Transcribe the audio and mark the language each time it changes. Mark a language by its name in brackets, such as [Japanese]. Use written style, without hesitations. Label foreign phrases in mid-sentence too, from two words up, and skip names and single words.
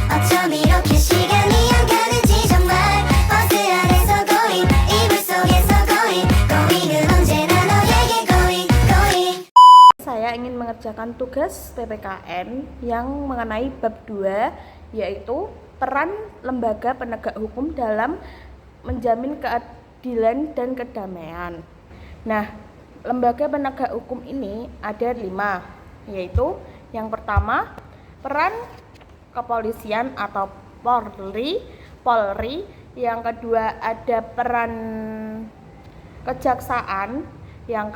[Korean] 어쩜 이렇게 시간이 안 가는지 정말 버스 안에서 고잉 이불 속에서 고잉 고잉은 언제나 너에게 [English] going going. [Indonesian] Saya ingin mengerjakan tugas PPKN yang mengenai bab 2, yaitu peran lembaga penegak hukum dalam menjamin keadilan dan kedamaian. Nah, lembaga penegak hukum ini ada 5, yaitu yang pertama peran kepolisian atau Polri, yang kedua ada peran kejaksaan, yang